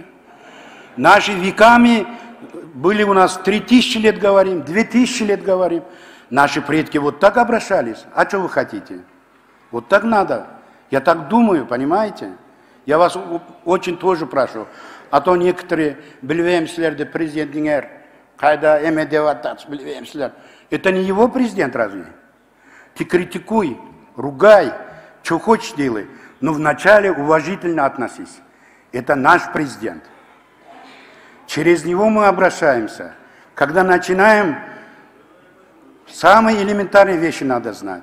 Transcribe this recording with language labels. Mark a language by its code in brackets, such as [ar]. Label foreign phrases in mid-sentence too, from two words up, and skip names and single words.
[ru] Наши веками были у нас 3000 лет говорим, 2000 лет говорим. Наши предки вот так обращались. А что вы хотите? Вот так надо. Я так думаю, понимаете? Я вас очень тоже прошу. А то некоторые [ky] bilmemsizler президентиңер кайда эме деп атат, bilmemsizler. [ru] Это не его президент разве? Ты критикуй, ругай, что хочешь делай, но вначале уважительно относись. Это наш президент. Через него мы обращаемся. Когда начинаем, самые элементарные вещи надо знать.